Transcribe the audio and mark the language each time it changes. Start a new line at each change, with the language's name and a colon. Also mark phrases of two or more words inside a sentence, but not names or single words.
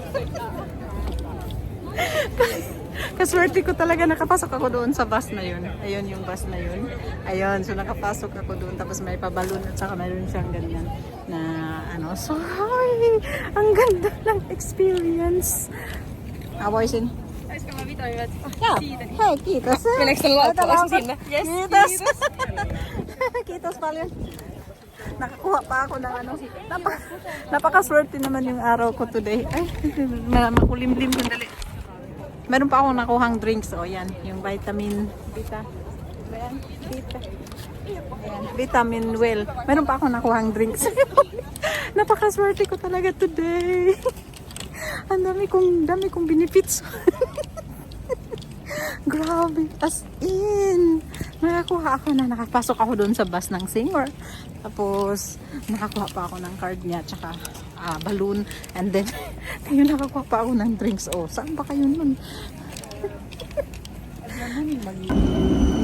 Filipino: Kaswerte ko talaga, nakapasok ako doon sa bus na yun. Ayun yung bus na yun. Ayun, so nakapasok ako doon, tapos may pabalon at saka mayroon siyang ganyan na ano. So, ay, ang ganda ng experience.
Finnish: Aboysin. Ja, hei, kiitos. Meneekö se laukku sinne? Yes, Kiitos. Kiitos paljon.
Filipino: Nakakuha pa ako ng ano. Napakaswerte naman yung araw ko today. Ay, makulimlim sandali. Meron pa akong nakuhang drinks. O yan, yung vitamin Vita. Ayan, Vita. Ayan, vitamin well. Meron pa akong nakuhang drinks. Napakaswerte ko talaga today. Ang dami kong benefits. Grabe,
English: as in.
Filipino: Nakakuha ako na, nakapasok ako doon sa bus ng singer. Tapos, nakakuha pa ako ng card niya, tsaka balloon.
English: And then,
Filipino: ngayon nakakuha pa ako ng drinks. Oh, saan ba kayo nun?